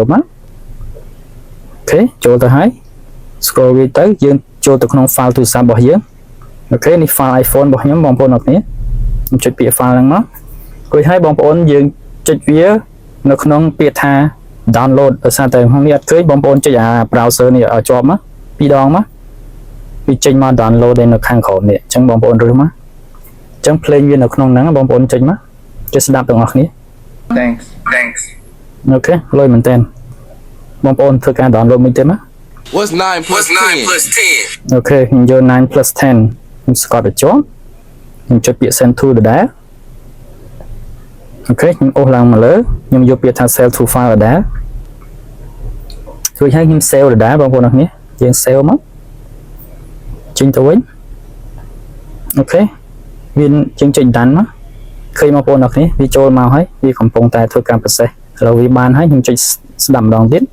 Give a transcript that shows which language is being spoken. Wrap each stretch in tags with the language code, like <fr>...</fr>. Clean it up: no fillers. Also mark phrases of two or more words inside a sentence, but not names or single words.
<km>មកអូខេចូលទៅហើយ scroll វាទៅយើងចូលទៅក្នុង file ទូរស័ព្ទរបស់យើងអូខេនេះ file iPhone របស់ខ្ញុំបងប្អូនអ្នកគ្នាខ្ញុំចុចពាក្យ file ហ្នឹងមករួចហើយបងប្អូនយើងចុចវានៅក្នុងពាក្យថា download ដោយសារតែក្នុងនេះអត់ឃើញបងប្អូនចុចអា browser នេះឲ្យជាប់មកពីរដងមកវាចេញមក download នៅខាងក្រោមនេះអញ្ចឹងបងប្អូនរើសមកអញ្ចឹង play វានៅក្នុងហ្នឹងបងប្អូនចុចមកចុចស្ដាប់ទាំងអស់គ្នា</km> <en>Thanks</en> <km>អូខេលុយមែនតើបងប្អូនធ្វើការ download មួយទៀតមក</km> <en>What's 9 plus 10?</en> <km>អូខេខ្ញុំយក 9 plus 10 ខ្ញុំស្កត់ទៅជាប់ខ្ញុំចុចពាក្យ</km> <en>send to</en> <km>ដដែលអូខេខ្ញុំអូសឡើងមកលើខ្ញុំយកពាក្យថា</km> <en>save to file</en> <km>ដដែលរួចហើយខ្ញុំ save ដដែលបងប្អូនអ្នកនេះយើង save មកចេញទៅវិញអូខេវាយើងចុច done មកឃើញបងប្អូនអ្នកនេះវាចូលមកហើយវាកំពុងតែធ្វើការប្រសេសឥឡូវវាបានហើយខ្ញុំចុចស្ដាប់ម្ដងទៀត</km>